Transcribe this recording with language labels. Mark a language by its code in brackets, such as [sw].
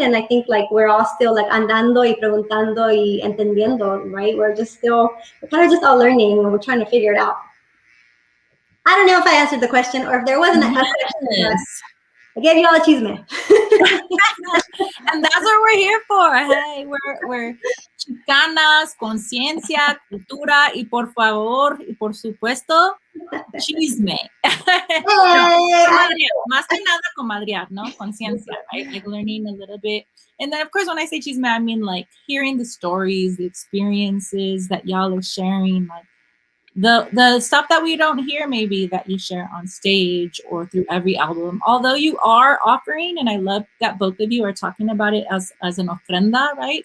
[en] And I think, like, we're all still like [es] andando y preguntando y entendiendo, [en] right? We're kind of just all learning, and we're trying to figure it out. I don't know if I answered the question or if there wasn't a question. I gave you all a chisme. And that's what we're here for. Hey, we're chicanas, [es] conciencia, cultura, y por favor, y por supuesto, chisme. Más que nada comadrear, ¿no? [en] Conciencia, right? Like learning a little bit. And then, of course, when I say chisme, I mean like hearing the stories, the experiences that y'all are sharing, like the stuff that we don't hear maybe that you share on stage or through every album, although you are offering, and I love that both of you are talking about it as an ofrenda, right?